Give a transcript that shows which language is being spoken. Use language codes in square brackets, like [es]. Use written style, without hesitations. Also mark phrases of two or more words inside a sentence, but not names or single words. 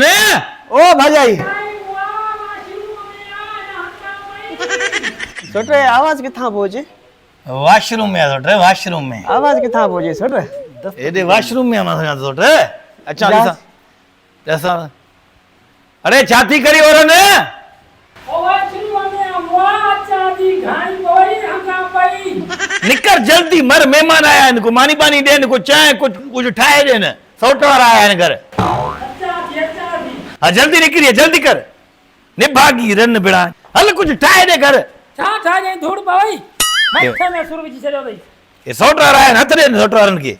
[sd] ओ भाॼाई सोट आवाज़ किथां पियो अचे? वॉशरूम में आहे सोट वॉशरूम में। आवाज़ किथां पियो अचे सोट? हेॾे वॉशरूम में आहे सोट। अच्छा ॾिसां ॾिसां। अरे छा थी करी हो रन? निकर जल्दी मर महिमान आया आहिनि को मानी पानी ॾियनि को चांहि कुझु ठाहे ॾियनि सौट वारा आया आहिनि घर। हा जल्दी निकिरी जल्दी कर निभागी रन बिड़ा हल कुझु ठाहे ॾे घर। छा ठाहे धूड़ पवई मथे में सुर विझी छॾियो अथई। हे सौट वारा आया आहिनि हथ ॾियनि सौट वारनि खे।